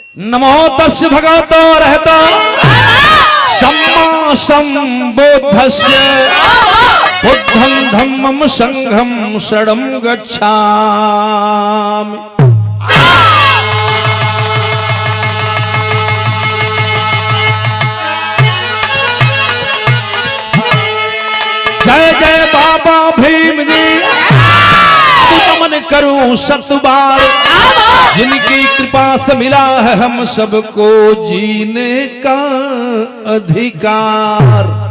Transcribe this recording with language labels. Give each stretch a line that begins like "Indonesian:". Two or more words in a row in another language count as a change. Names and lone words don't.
Pali: नमो तस् भगवतो रहता सम्मा संबुद्धस्य बुद्धं धम्मं संघं शरणं गच्छामि।
Hindi: जय जय बाबा भीम जी, नमन करूं सत बार, जिनकी कृपा से मिला है हम सबको जीने का अधिकार।